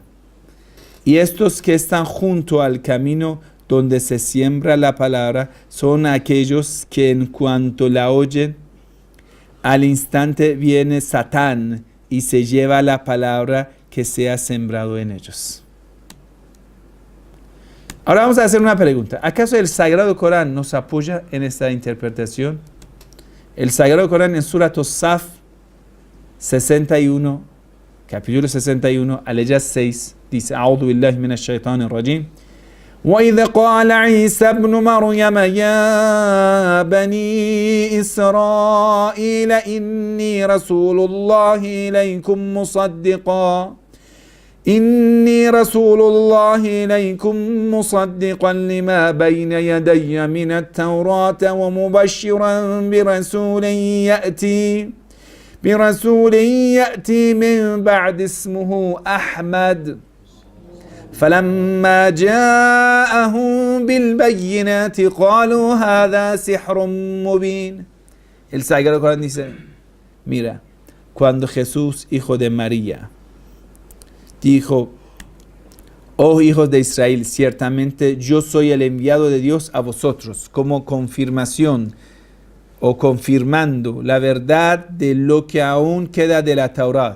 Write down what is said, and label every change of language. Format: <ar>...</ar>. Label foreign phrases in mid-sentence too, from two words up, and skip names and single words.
<es>Y estos que están junto al camino donde se siembra la palabra son aquellos que en cuanto la oyen, al instante viene Satán y se lleva la palabra que se ha sembrado en ellos. Ahora vamos a hacer una pregunta. ¿Acaso el Sagrado Corán nos apoya en esta interpretación? El Sagrado Corán en Surat As-Saf 61, capítulo 61, aleya 6, dice:</es> <ar>أعوذ بالله من الشيطان الرجيم. وإذ قال عيسى ابن مريم يا بني إسرائيل إني رسول الله إليكم مصدقا لما بين يدي من التوراة ومبشرا برسول يأتي من بعد اسمه أحمد فلما جاءهم بالبينات قالوا هذا سحر مبين.</ar> <es>El Sagrado Corán dice, mira, cuando Jesús, hijo de María, dijo, oh hijos de Israel, ciertamente yo soy el enviado de Dios a vosotros, como confirmación o confirmando la verdad de lo que aún queda de la Torá.</es>